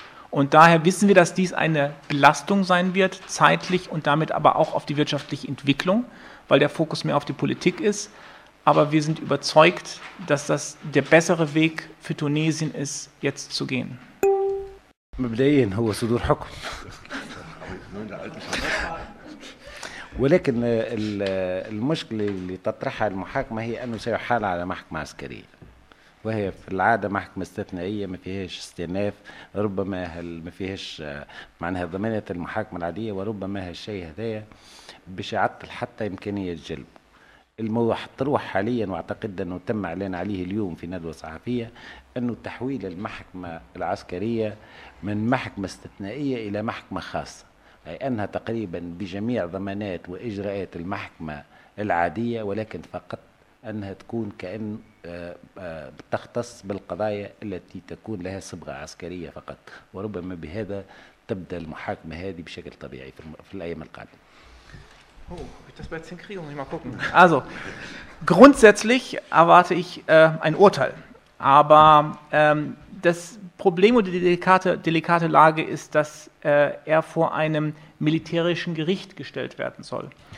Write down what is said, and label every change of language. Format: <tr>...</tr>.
<de>Und daher wissen wir, dass dies eine Belastung sein wird, zeitlich und damit aber auch auf die wirtschaftliche Entwicklung, weil der Fokus mehr auf die Politik ist. Aber wir sind überzeugt, dass das der bessere Weg für Tunesien ist, jetzt zu gehen.</de> <ar>مبدئيا هو صدور حكم، ولكن المشكلة اللي تطرحها المحاكمة هي أنه سيحال على محكمة عسكرية، وهي في العادة محكمة استثنائية ما فيهاش استئناف، ربما ما فيهاش معناها ضمانة المحاكمة العادية، وربما هالشيء هذايا باش يعطل حتى إمكانية الجلب. الموضوع تروح حاليا واعتقد انه تم اعلان عليه اليوم في ندوه صحفيه انه تحويل المحكمه العسكريه من محكمه استثنائيه الى محكمه خاصه، اي انها تقريبا بجميع ضمانات واجراءات المحكمه العاديه، ولكن فقط انها تكون كان تختص بالقضايا التي تكون لها صبغه عسكريه فقط، وربما بهذا تبدا المحاكمه هذه بشكل طبيعي في الايام القادمه.</ar> <de>Oh, ich das bei 10 kriege, muss ich mal gucken. Also, grundsätzlich erwarte ich ein Urteil. Aber das Problem oder die delikate Lage ist, dass er vor einem militärischen Gericht gestellt werden soll.</de>